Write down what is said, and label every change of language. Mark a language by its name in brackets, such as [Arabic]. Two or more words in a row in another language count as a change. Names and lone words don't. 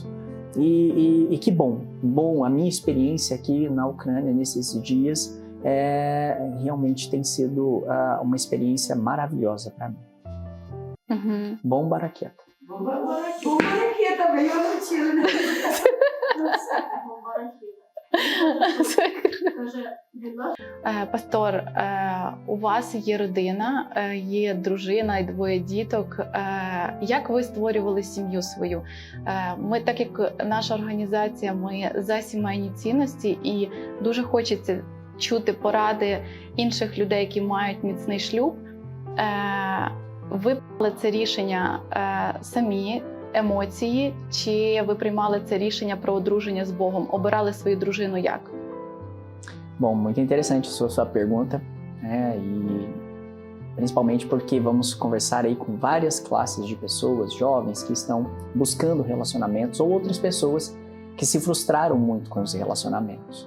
[Portuguese] E que bom, a minha experiência aqui na Ucrânia nesses dias realmente tem sido uma experiência maravilhosa para mim. Uhum. Bom Baraqueta. Bom Baraqueta, meio mentira, né? Bom Baraqueta. [Ukrainian] Пастор, у вас є родина, є дружина і двоє діток. Як ви створювали сім'ю свою? Ми, так як наша організація, ми за сімейні цінності, і дуже хочеться чути поради інших людей, які мають міцний шлюб. Ви приймали це рішення самі, емоції, чи ви приймали це рішення про одруження з Богом? Обирали свою дружину як? [Portuguese] Bom, muito interessante a sua pergunta, e principalmente porque vamos conversar aí com várias classes de pessoas, jovens que estão buscando relacionamentos ou outras pessoas que se frustraram muito com os relacionamentos.